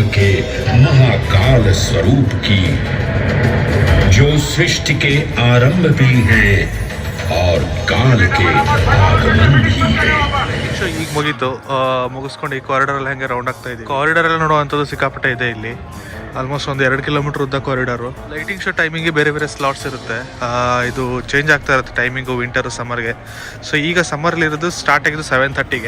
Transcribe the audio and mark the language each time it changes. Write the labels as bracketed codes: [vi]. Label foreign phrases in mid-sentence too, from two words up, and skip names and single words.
[hi] के महाकाल स्वरूप की, जो सृष्टि के आरंभ भी हैं और काल के आगमन भी है. [kn] ಈಗ ಮುಗೀತು, ಮುಗಿಸ್ಕೊಂಡು ಈ ಕಾರಿಡಾರಲ್ಲಿ ಹೆಂಗೆ ರೌಂಡ್ ಆಗ್ತಾ ಇದೆ. ಕಾರಿಡಾರ್ ಎಲ್ಲ ನೋಡುವಂಥದ್ದು ಸಿಕ್ಕಾಪಟ್ಟೆ ಇದೆ ಇಲ್ಲಿ. ಆಲ್ಮೋಸ್ಟ್ ಒಂದು 2 ಕಿಲೋಮೀಟರ್ ಉದ್ದ ಕಾರಿಡಾರು. [en] lighting show [kn] ಟೈಮಿಂಗ್ಗೆ ಬೇರೆ ಬೇರೆ ಸ್ಲಾಟ್ಸ್ ಇರುತ್ತೆ. ಇದು ಚೇಂಜ್ ಆಗ್ತಾ ಇರುತ್ತೆ ಟೈಮಿಂಗು ವಿಂಟರು ಸಮ್ಮರ್ಗೆ. ಸೊ ಈಗ ಸಮ್ಮರ್ಲಿ ಇರೋದು ಸ್ಟಾರ್ಟ್ ಆಗಿದ್ದು 7:30ಗೆ.